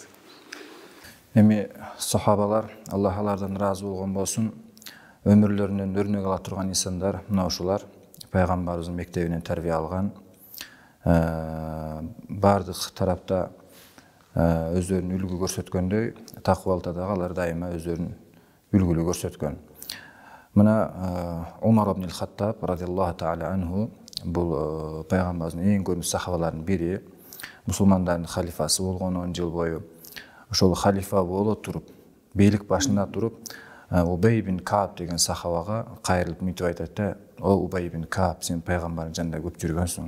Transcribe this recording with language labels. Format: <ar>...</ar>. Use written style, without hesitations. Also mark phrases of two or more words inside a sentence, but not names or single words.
<ky>Эми сахабалар, Аллах алардан ыраазы болгон болсун, өмүрлөрүнөн өрнөк ала турган инсандар мына ушулар, пайгамбарыбыздын мектебинен тарбия алган, бардык тарапта өздөрүн үлгү көрсөткөндөй, такыбалда дагы алар дайыма өздөрүн үлгүлүү көрсөткөн. Мына Умар ибн Хаттаб</ky> <ar>رضي الله تعالى عنه,</ar> <ky>бул пайгамбарыбыздын эң көрүнүктүү сахабаларынын бири, мусулмандардын халифасы болгон 10 жыл бою. Ошол халифа боло туруп, бийлик башында туруп, Убай ибн Кааб деген сахабага кайрылып мынтип айтат да: "О Убай ибн Кааб, сен пайгамбардын жанында көп жүргөнсүң.</ky>